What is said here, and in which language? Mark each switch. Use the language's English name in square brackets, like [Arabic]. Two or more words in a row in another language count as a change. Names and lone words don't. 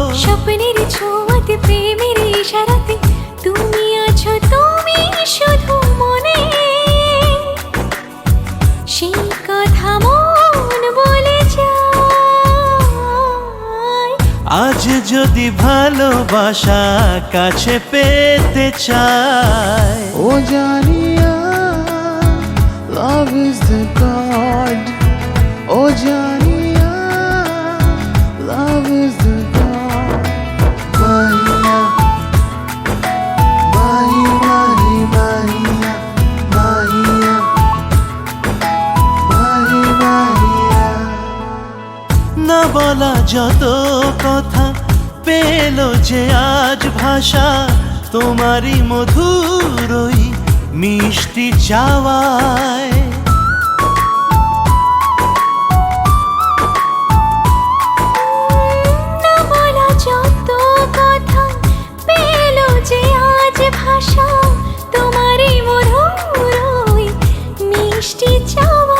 [Bangla] স্বপ্নের ছোঁয়াতে প্রেমের ইশারাতে তুমি আছো, তুমি শুধু মনে, সেই কথা মন বলে যায়। আজ যদি ভালোবাসা কাছে পেতে চায়, [Hindi] O Janiya, [English] love is the God. [Hindi] O Janiya, [English] love is the God. [Hindi] Mahiya, mahi mahi mahiya, mahiya, mahi mahiya. [Bangla] না বলা যত কথা পেল যে আজ ভাষা, তোমারই মধুরই মিষ্টি চাওয়ায়। না বলা যত কথা পেল যে আজ ভাষা, তোমারই মধুর মিষ্টি চাওয়া।